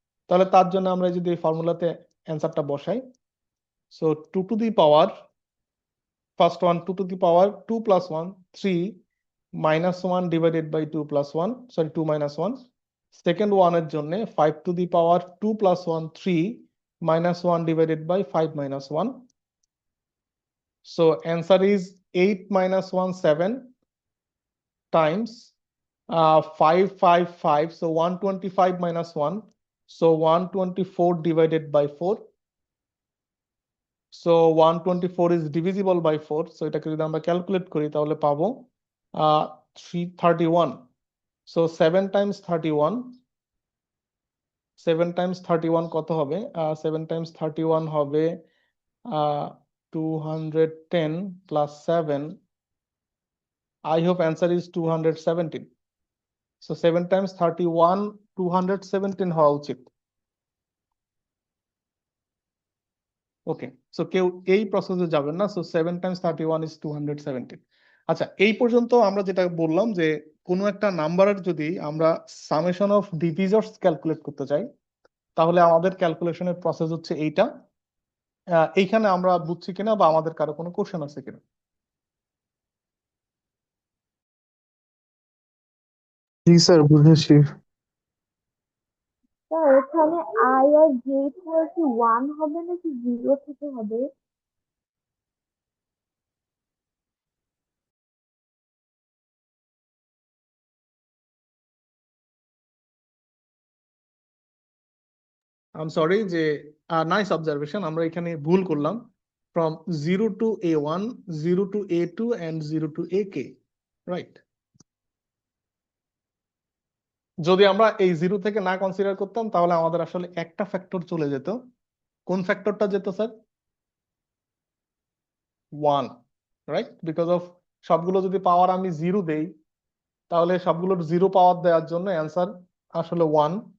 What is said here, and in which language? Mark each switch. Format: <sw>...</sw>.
<bn>তাহলে তার জন্য আমরা যদি এই ফর্মুলাতে অ্যান্সারটা বসাই,</bn> <en>So 2 to the power, first one 2 to the power 2 plus 1 3 minus 1 divided by 2 plus 1, sorry 2 minus 1, second ওয়ানের জন্য 5 to the power 2 plus 1 3 minus 1 divided by 5 minus 1. So answer is 8 minus 1 7 times 5 5 5. So 125 minus 1. So 124 divided by 4. So 124 is divisible by 4.</en> <bn>So এটাকে যদি আমরা calculate করি তাহলে পাবো 331.</bn> <en>So 7 times 31. 7 times 31</en> <bn>কত হবে?</bn> <en>7 times 31 হবে 210 plus 7. I hope answer is 217. So 7 times 31 217 হওয়া উচিত।</en> <bn>ওকে, সো কেউ এই প্রসেসে যাবেন না।</bn> <en>So 7 times 31 is 217।</en> <bn>আচ্ছা, এই পর্যন্ত আমরা যেটা বললাম যে কোনো একটা নাম্বারের যদি আমরা সামেশন অফ ডিভিজর্স ক্যালকুলেট করতে চাই, তাহলে আমাদের ক্যালকুলেশনের প্রসেস হচ্ছে এইটা। এইখানে আমরা বুঝছি কিনা বা আমাদের কারো কোনো কোশ্চেন আছে কিনা? জি স্যার, বুঝেছি। স্যার এখানে আই আর জে ইকুয়াল কি 1 হবে নাকি 0 থেকে হবে? আই সরি যে নাইস অবজারভেশন, আমরা এখানে ভুল করলাম।</bn> <en>From 0 to A1, 0 to A2 and 0 to AK, right?</en> <bn>যদি আমরা এই 0 থেকে না কনসিডার করতাম তাহলে আমাদের আসলে একটা ফ্যাক্টর চলে যেত। কোন ফ্যাক্টরটা যেত স্যার? 1, রাইট? বিকজ অফ সবগুলো যদি পাওয়ার আমি 0 দেই তাহলে সবগুলোর 0 পাওয়ার দেওয়ার জন্য অ্যান্সার আসলে 1।</bn>